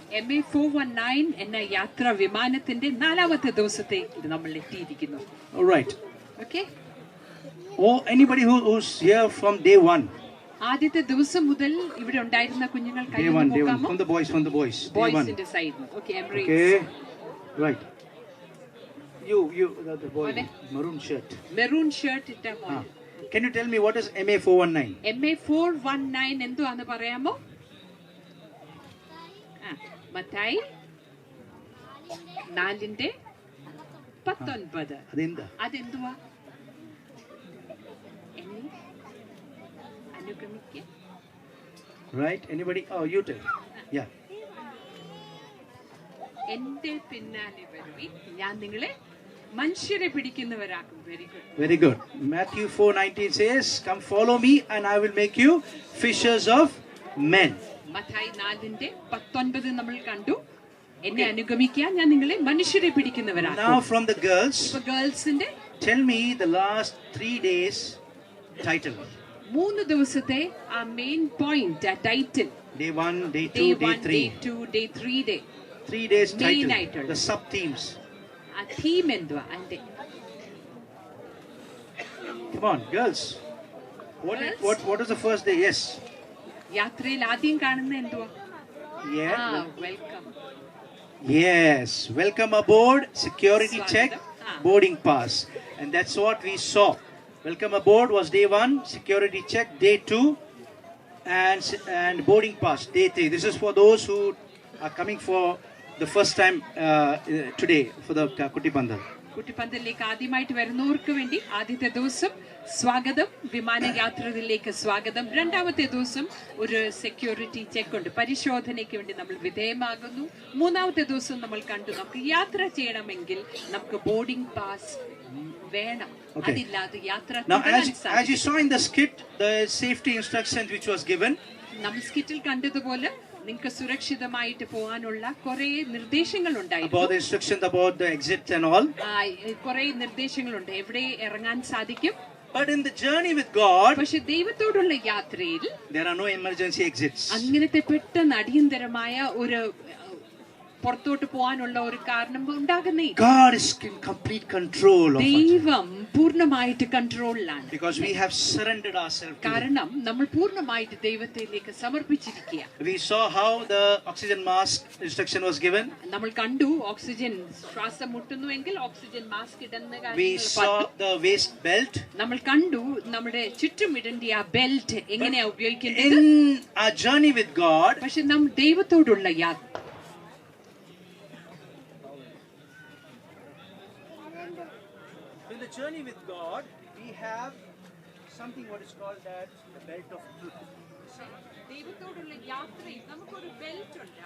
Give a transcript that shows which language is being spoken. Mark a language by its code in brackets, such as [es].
[ml] MA 419 എന്ന യാത്രാ വിമാനത്തിന്റെ 4ാമത്തെ ദിവസത്തെ നമ്മൾ എത്തിയിരിക്കുന്നു. [en] All right. Okay. Or anybody who's here from day 1. [ml] ആദ്യത്തെ ദിവസം മുതൽ ഇവിടെ ഉണ്ടായിരുന്ന കുഞ്ഞുങ്ങൾ [en] Day 1, day 1. From the boys, from the boys. Day 1. [ml] ബോയ്സിന്റെ സൈഡിൽ. [en] Okay, Emirates. Okay. Right. You, the boy, maroon shirt. [ml] Maroon shirt ഇട്ട മോൻ. [en] Can you tell me what is MA 419? [ml] MA 419 എന്തുവാന്ന് പറയാമോ? മത്തായി 4:19. അതെന്താ? അതെന്തുവാ? എന്നെ അനുഗമിക്കുക. [en] Right? Anybody? Oh, you tell. Yeah. [ml] എന്റെ പിന്നാലെ വരുവിൻ, ഞാൻ നിങ്ങളെ മനുഷ്യരെ പിടിക്കുന്നവരാക്കും. [en] Very good. Very good. Matthew 4:19 says, "Come follow me and I will make you fishers of men." [ml] Mathai 4:19 നമ്മൾ കണ്ടു. എന്നെ അനുഗമിക്കാൻ ഞാൻ നിങ്ങളെ മനുഷ്യരെ പിടിക്കുന്നവരാക്കും. [en] Now from the girls, [ml] ഇപ്പോ ഗേൾസിന്റെ [en] tell me the last 3 days title. [ml] 3 ദിവസത്തെ ആ മെയിൻ പോയിന്റ്, ആ title. [en] Day 1, day 2, Day day 1, 3. Day 2, Day 3 day. 3 days Main title. title. The sub themes. [ml] ആ തീം എന്തുവാ? അതിന്റെ [en] Come on, girls. What is the first day? Yes. [ml] യാത്രയിൽ ആദ്യം കാണുന്ന എന്തുവാ? [en] Yeah. Welcome. Yes. Welcome aboard. Security check. Boarding pass. And that's what we saw. Welcome aboard was day 1. Security check. Day 2. And boarding pass. Day 3. This is for those who are coming for the first time today for the Kuttipandal. [ml] കുട്ടിപ്പന്തലിലേക്ക് ആദ്യമായിട്ട് വരുന്നവർക്ക് വേണ്ടി ആദ്യത്തെ ദിവസം സ്വാഗതം, വിമാനയാത്രയിലേക്ക് സ്വാഗതം. 2ാമത്തെ ദിവസം ഒരു security check ഉണ്ട്, പരിശോധനയ്ക്ക് വേണ്ടി നമ്മൾ വിധേയമാകുന്നു. 3ാമത്തെ ദിവസം നമ്മൾ കണ്ടു, നമുക്ക് യാത്ര ചെയ്യണമെങ്കിൽ നമുക്ക് ബോർഡിംഗ് പാസ് വേണം. അതില്ലാതെ യാത്ര [en] Now, as you saw in the skit, the safety instructions which was given. [ml] നമ്മൾ സ്കിറ്റിൽ കണ്ടതുപോലെ നിങ്ങൾക്ക് സുരക്ഷിതമായിട്ട് പോകാനുള്ള കുറെ നിർദ്ദേശങ്ങൾ ഉണ്ടായിരുന്നു. [en] About the instructions about the exit and all. [ml] കുറെ നിർദ്ദേശങ്ങളുണ്ട്, എവിടെ ഇറങ്ങാൻ സാധിക്കും. [en] But in the journey with God, [ml] പക്ഷെ ദൈവത്തോടുള്ള യാത്രയിൽ [en] there are no emergency exits. [ml] അങ്ങനത്തെ പെട്ടെന്ന് അടിയന്തരമായ ഒരു പുറത്തോട്ട് പോകാനുള്ള ഒരു കാരണം ഉണ്ടാകുന്നേ. [en] God is in complete control of us. [ml] ദൈവം പൂർണ്ണമായിട്ട് കൺട്രോളിലാണ്. [en] Because we have surrendered ourselves. [ml] കാരണം നമ്മൾ പൂർണ്ണമായിട്ട് ദൈവത്തിലേക്ക് സമർപ്പിച്ചിരിക്കുക. [en] We saw how the oxygen mask instruction was given. [ml] നമ്മൾ കണ്ടു ഓക്സിജൻ ശ്വാസം മുട്ടുന്നുവെങ്കിൽ ഓക്സിജൻ മാസ്ക് ഇടുന്ന [en] We saw the waist belt. [ml] നമ്മൾ കണ്ടു നമ്മുടെ ചുറ്റും ഇടേണ്ട ആ ബെൽറ്റ് എങ്ങനെയാ ഉപയോഗിക്കേണ്ടത്. [en] In our journey with God, [ml] പക്ഷെ നാം ദൈവത്തോടുള്ള യാത്ര [en] in the journey with God, we have something what is called that the belt of truth. [ml] ദൈവത്തോടുള്ള യാത്രയിൽ നമുക്കൊരു ബെൽറ്റ് ഉണ്ട്.